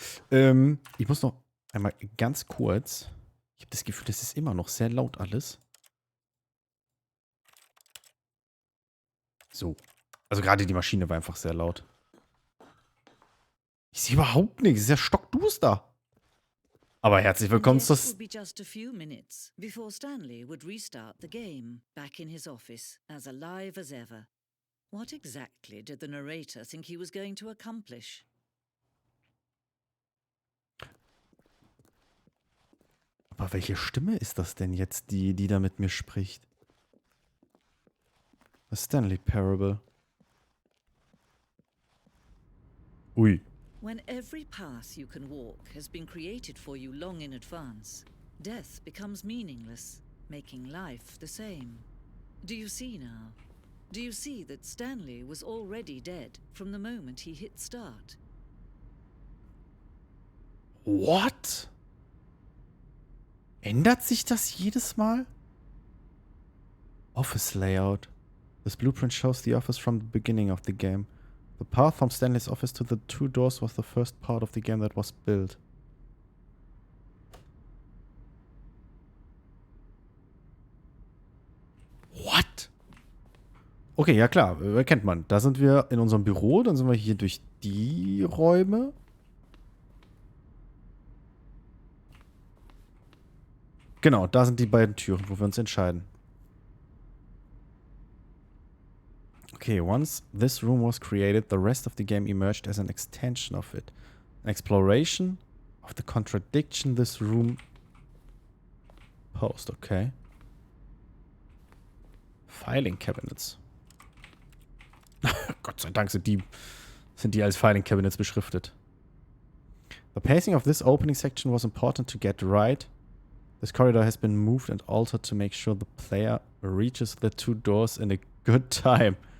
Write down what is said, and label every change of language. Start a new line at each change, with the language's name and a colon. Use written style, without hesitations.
German: Ich muss noch einmal ganz kurz. Ich habe das Gefühl, das ist immer noch sehr laut alles. So. Also gerade die Maschine war einfach sehr laut. Ich sehe überhaupt nichts. Es ist ja stockduster. Aber herzlich willkommen zu...
English: It would be just a few minutes before Stanley would restart the game, back in his office, as alive as ever. What exactly did the narrator think he was going to accomplish?
German: Aber welche Stimme ist das denn jetzt, die da mit mir spricht?
English: The Stanley Parable. Ui. When every path you can walk has been created for you long in advance, death becomes meaningless, making life the same. Do you see now? Do you see that Stanley was already dead from the moment he hit start? What?
German: Ändert sich das jedes Mal?
English: Office Layout. This blueprint shows the office from the beginning of the game. The path from Stanley's office to the 2 doors was the first part of the game that was built. What?
German: Okay, ja klar, kennt man. Da sind wir in unserem Büro, dann sind wir hier durch die Räume. Genau, da sind die beiden Türen, wo wir uns entscheiden.
English: Okay, once this room was created, the rest of the game emerged as an extension of it. An exploration of the contradiction this room posed, okay. Filing Cabinets.
German: Gott sei Dank sind die als Filing Cabinets beschriftet.
English: The pacing of this opening section was important to get right. This corridor has been moved and altered to make sure the player reaches the 2 doors in a good time.